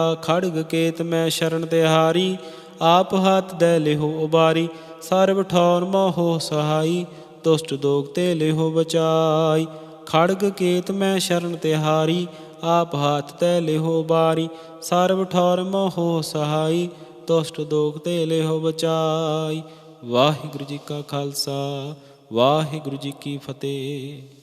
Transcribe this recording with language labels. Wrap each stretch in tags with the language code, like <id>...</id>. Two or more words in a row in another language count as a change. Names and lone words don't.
<hi>खड़ग केत मैं शरण तिहारी, आप हाथ दे लेहो उबारी। सर्व ठौर मोहो सहाई, दुष्ट दोग ते लेहो बचाई। खड़ग केत मैं शरण तिहारी, आप हाथ तै लेहो बारी। सर्व ठौर मोहो सहाई, दुष्ट दोग ते लेहो बचाई। वाहिगुरू जी का खालसा, वाहिगुरू जी की फतेह।</hi>